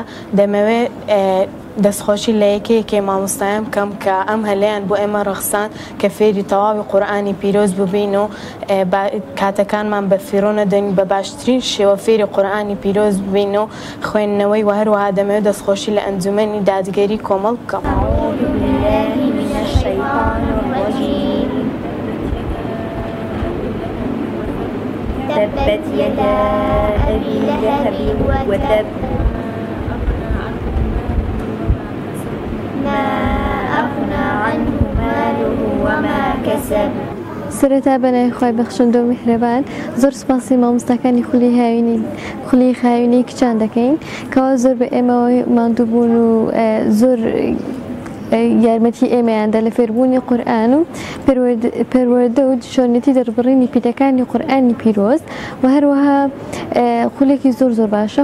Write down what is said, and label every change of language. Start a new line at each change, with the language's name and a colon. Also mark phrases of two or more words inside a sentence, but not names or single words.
Central Kurdish: دەمەوێت دەستخۆشی لە یەکەیەکێ مامۆستایان بکەم کە ئەم هەلەیان بۆ ئێمە ڕەخسان کە فێری تەواوی قورئانی پیرۆز ببین و کاتەکانمان بە فیرۆ نەدەین، بە باشترین شێوە فێری قورئانی پیرۆز ببین و خوێندنەوەی و هەروەها دەمەوێت دەستخۆشی لە ئەنجومەنی دادگەری کۆمەڵ بکەم.
Arabic: تبت يدا أبي لهب وتب ما أغنى عنه ماله وما كسب.
Central Kurdish: سەرەتا بەنای خوای بەخشندە و میهرەبان زۆر سوپاسی مامۆستاکانی خولی خاوینەی کچان دەکەین کەوا زۆر بە ئێمەوەی ماندوو بوون و زۆر یارمەتی ئێمەیاندا لە فێربوونی قورئان و پەروەردە و شۆرنەتی دەربڕینی پیتەکانی قورئانی پیرۆز و هەروەها خولێکی زۆر باشە.